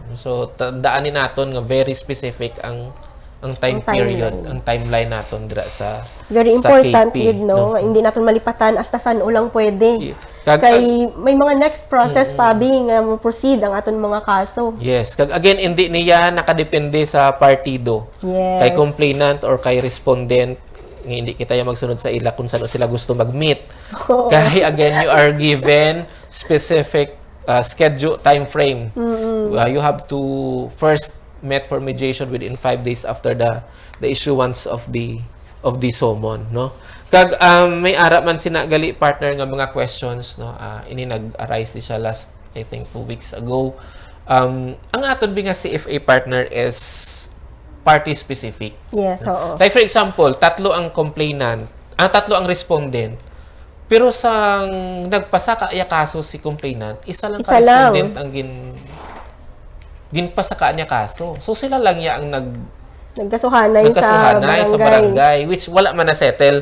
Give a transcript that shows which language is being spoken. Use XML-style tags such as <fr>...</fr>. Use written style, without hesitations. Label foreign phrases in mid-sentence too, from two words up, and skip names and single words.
<hil>So tandaanin naton nga</hil> <en>very specific</en> <hil>ang</hil> <en>time period,</en> <hil>ang timeline naton dira sa</hil> <en>Very</en> <hil>sa</hil> <en>important KP,</en> <hil>yun, no? Hindi natin malipatan hasta saan ulang pwede. Kag- Kay may mga</hil> <en>next process</en> <hil>pa nga mo-proceed ang aton mga kaso. Yes, kag again hindi niya nakadepende sa partido. Yes. Kay complainant or kay respondent nga hindi kita yung magsunod sa ila kung saan sila gusto mag-meet. Oo.</hil> <en>Kaya again you are given specific schedule time frame. You have to first met for mediation within 5 days after the issuance of the summon, no.</en> <hil>Kag may ara man sinagali partner nga mga questions, no. Ini nag-arise di siya</hil> <en>last I think 2 weeks ago.</en> <hil>Ang aton bi nga CFA partner is</hil> <en>party specific.</en> <hil>Yes, oo.</hil> <en>Like for example,</en> <hil>tatlo ang complainant, tatlo ang respondent. Pero sang nagpasaka iya kaso si complainant, isa lang Isa respondent lang. ang ginpasakaan niya kaso. So sila lang ya ang Nagkasuhanay sa barangay, which wala man na settle.</hil>